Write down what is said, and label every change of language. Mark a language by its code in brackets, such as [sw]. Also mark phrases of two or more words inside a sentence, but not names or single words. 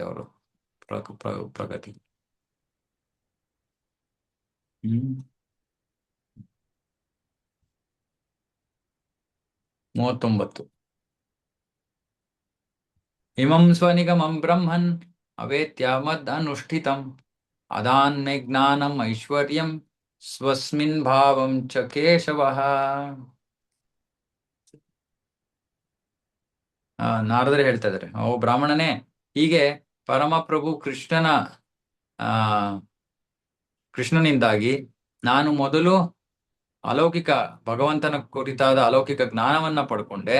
[kn] ಅವರು ಪ್ರಗತಿ. ಹ್ಮ್ 39. [sa] ಇಮಂ ಸ್ವನಿಗಮಂ ಬ್ರಹ್ಮನ್ ಅವೇತ್ಯ ಮದ್ ಅನುಷ್ಠಿತಂ ಅದಾನ್ಮೇ ಜ್ಞಾನಂ ಐಶ್ವರ್ಯಂ ಸ್ವಸ್ಮಿನ್ ಭಾವಂ ಚ ಕೇಶವಃ. [kn] ನಾರದರೆ ಹೇಳ್ತಾ ಇದ್ದಾರೆ, ಓ ಬ್ರಾಹ್ಮಣನೇ, ಹೀಗೆ ಪರಮಪ್ರಭು ಆ ಕೃಷ್ಣನಿಂದಾಗಿ ನಾನು ಮೊದಲು ಅಲೌಕಿಕ ಭಗವಂತನ ಕುರಿತಾದ ಅಲೌಕಿಕ ಜ್ಞಾನವನ್ನ ಪಡ್ಕೊಂಡೆ.